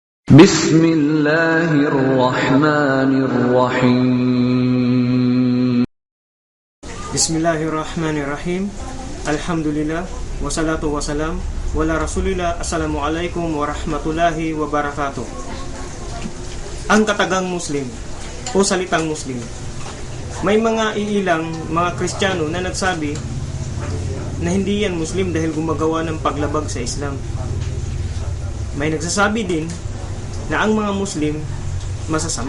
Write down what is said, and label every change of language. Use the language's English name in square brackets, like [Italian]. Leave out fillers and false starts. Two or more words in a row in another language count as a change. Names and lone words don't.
[Arabic] بسم الله الرحمن الرحيم. بسم الله الرحمن الرحيم. الحمد لله. والصلاة والسلام. وعلى رسول الله. السلام عليكم ورحمة الله وبركاته. [Filipino] Ang katagang Muslim o salitang Muslim. May mga iilang mga Kristiyano na nagsabi na hindi yan Muslim dahil gumagawa ng paglabag sa Islam. May nagsasabi din na ang mga Muslim masasama.